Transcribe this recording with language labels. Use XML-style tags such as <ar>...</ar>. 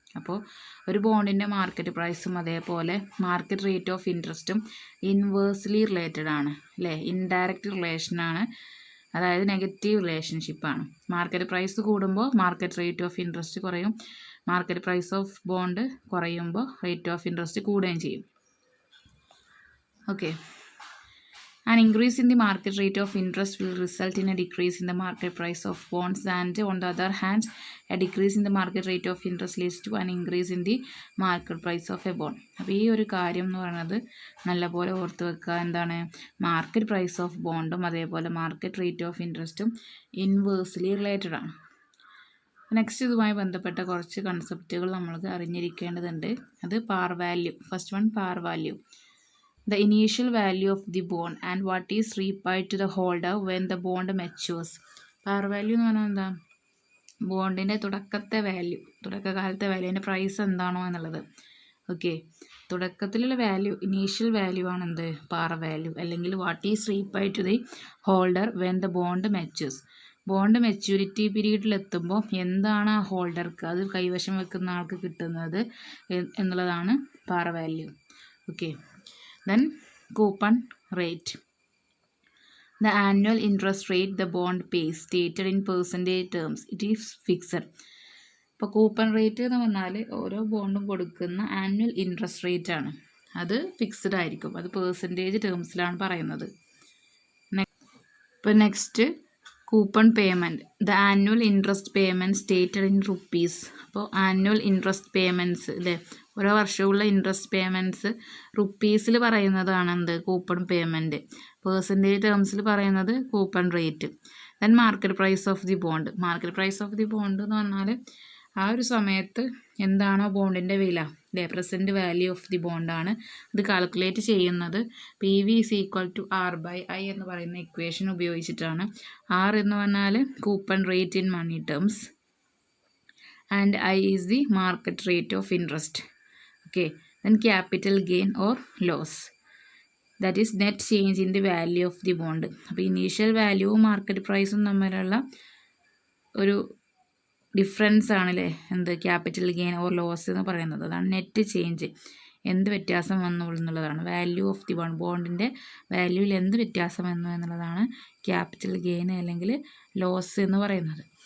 <ml>അപ്പോൾ ഒരു ബോണ്ടിൻ്റെ മാർക്കറ്റ് പ്രൈസും അതേപോലെ market rate of ഇൻട്രസ്റ്റും inversely related ആണ്, അല്ലേ, ഇൻഡയറക്റ്റ് റിലേഷനാണ്, അതായത് നെഗറ്റീവ് റിലേഷൻഷിപ്പാണ്. മാർക്കറ്റ് പ്രൈസ് കൂടുമ്പോൾ മാർക്കറ്റ് റേറ്റ് ഓഫ് ഇൻട്രസ്റ്റ് കുറയും, മാർക്കറ്റ് പ്രൈസ് ഓഫ് ബോണ്ട് കുറയുമ്പോൾ റേറ്റ് ഓഫ് ഇൻട്രസ്റ്റ് കൂടുകയും ചെയ്യും.</ml> <en>Okay, an increase in the market rate of interest will result in a decrease in the market price of bonds, and on the other hand a decrease in the market rate of interest leads to an increase in the market price of a bond.</en> <ml>അപ്പോൾ ഈ ഒരു കാര്യം എന്ന് പറയുന്നത് നല്ലപോലെ ഓർത്ത് വെക്കുക. എന്താണ്, മാർക്കറ്റ് പ്രൈസ് ഓഫ് ബോണ്ടും അതേപോലെ market rate of ഇൻട്രസ്റ്റും inversely related ആണ്. നെക്സ്റ്റ് ഇതുമായി ബന്ധപ്പെട്ട കുറച്ച് കൺസെപ്റ്റുകൾ നമ്മൾക്ക് അറിഞ്ഞിരിക്കേണ്ടതുണ്ട്. അത് par value. First one, par value.</ml> <en>The initial value of the bond and what is repaid to the holder when the bond matures.</en> <ml>Par value എന്ന് പറഞ്ഞാൽ എന്താ, ബോണ്ടിൻ്റെ തുടക്കത്തെ value, തുടക്കകാലത്തെ value, അതിൻ്റെ പ്രൈസ് എന്താണോ എന്നുള്ളത്. ഓക്കെ, തുടക്കത്തിലുള്ള വാല്യൂ, ഇനീഷ്യൽ വാല്യൂ ആണ് എന്ത്, par value, അല്ലെങ്കിൽ</ml> <en>What is repaid to the holder when the bond matures.</en> <ml>Bond maturity പീരീഡിൽ എത്തുമ്പോൾ എന്താണ് ആ ഹോൾഡർക്ക്, അത് കൈവശം വെക്കുന്ന ആൾക്ക് കിട്ടുന്നത് എന്നുള്ളതാണ് par value.</ml> <en>Okay, then coupon rate. The annual interest rate the bond pays stated in percentage terms, it is fixed.</en> <ml>ഇപ്പോൾ കൂപ്പൺ റേറ്റ് എന്ന് പറഞ്ഞാൽ ഓരോ ബോണ്ടും കൊടുക്കുന്ന ആനുവൽ ഇൻട്രസ്റ്റ് റേറ്റ് ആണ്, അത് ഫിക്സ്ഡ് ആയിരിക്കും, അത് പേഴ്സൻറ്റേജ് ടേംസിലാണ് പറയുന്നത്.</ml> <en>ഇപ്പോൾ next coupon payment. The annual interest payment stated in rupees.</en> <ml>അപ്പോൾ ആനുവൽ ഇൻട്രസ്റ്റ് പേയ്മെൻറ്റ്സ്, അല്ലേ, ഓരോ വർഷമുള്ള ഇൻട്രസ്റ്റ് പേയ്മെൻറ്റ്സ് റുപ്പീസിൽ പറയുന്നതാണ് എന്ത്, കൂപ്പൺ പേയ്മെൻറ്റ്. പേഴ്സൻറ്റേജ് ടേംസിൽ പറയുന്നത് coupon rate.</ml> <en>Then market price of the bond.</en> <ml>Market price of the bond എന്ന് പറഞ്ഞാൽ ആ ഒരു സമയത്ത് എന്താണോ ബോണ്ടിൻ്റെ വില, അല്ലേ, പ്രസൻറ്റ് വാല്യൂ ഓഫ് ദി ബോണ്ടാണ്. ഇത് കാൽക്കുലേറ്റ് ചെയ്യുന്നത് PV = R/I എന്ന് പറയുന്ന ഇക്വേഷൻ ഉപയോഗിച്ചിട്ടാണ്. R എന്ന് പറഞ്ഞാൽ</ml> <en>Coupon rate in money terms and I is the market rate of interest. Okay, then capital gain or loss. That is net change in the value of the bond.</en> <ml>അപ്പോൾ initial വാല്യൂവും market പ്രൈസും തമ്മിലുള്ള ഒരു difference ആണല്ലേ എന്ത് capital gain or loss എന്ന് പറയുന്നത്. അതാണ് net change, എന്ത് വ്യത്യാസം വന്നു എന്നുള്ളതാണ്. വാല്യൂ ഓഫ് ദി ബോണ്ടിൻ്റെ വാല്യൂവിൽ എന്ത് വ്യത്യാസം വന്നു എന്നുള്ളതാണ് ക്യാപിറ്റൽ ഗെയിൻ അല്ലെങ്കിൽ ലോസ് എന്ന് പറയുന്നത്.</ml>